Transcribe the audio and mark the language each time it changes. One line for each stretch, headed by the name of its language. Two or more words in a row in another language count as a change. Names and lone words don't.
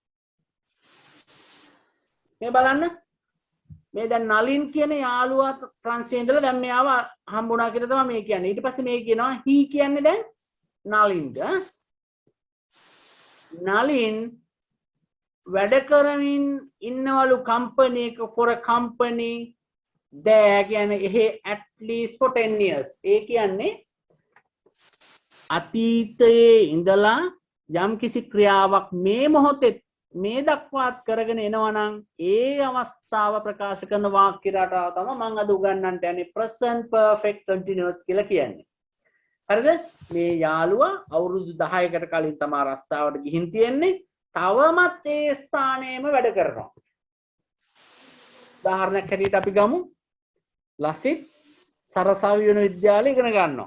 Sinhala: මේ බලන්න මේ දැන් නලින් කියන යාළුවා ප්‍රංශයේ ඉඳලා දැන් මෙයාව හම්බුණා කියලා තමයි මේ කියන්නේ. ඊට පස්සේ මේ කියනවා he කියන්නේ දැන් නලින්ද. නලින් වැඩ කරමින් ඉන්නවලු කම්පැනි එක
English: for a company there
Sinhala: කියන්නේ එහේ
English: at least for 10 years.
Sinhala: ඒ කියන්නේ අතීතයේ ඉඳලා යම් කිසි ක්‍රියාවක් මේ මොහොතේ මේ දක්වාත් කරගෙන එනවා නම් ඒ අවස්ථාව ප්‍රකාශ කරන වාක්‍ය රටාව තමයි මම අද උගන්වන්නට යන්නේ
English: present perfect continuous
Sinhala: කියලා කියන්නේ. හරිද? මේ යාළුවා අවුරුදු 10කට කලින් තමයි රස්සාවට ගිහින් තියෙන්නේ. තවමත් ඒ ස්ථානයේම වැඩ කරනවා. උදාහරණයක් හැටියට අපි ගමු. ලසිත් සරසවි වෙන විද්‍යාලේ ඉගෙන ගන්නවා.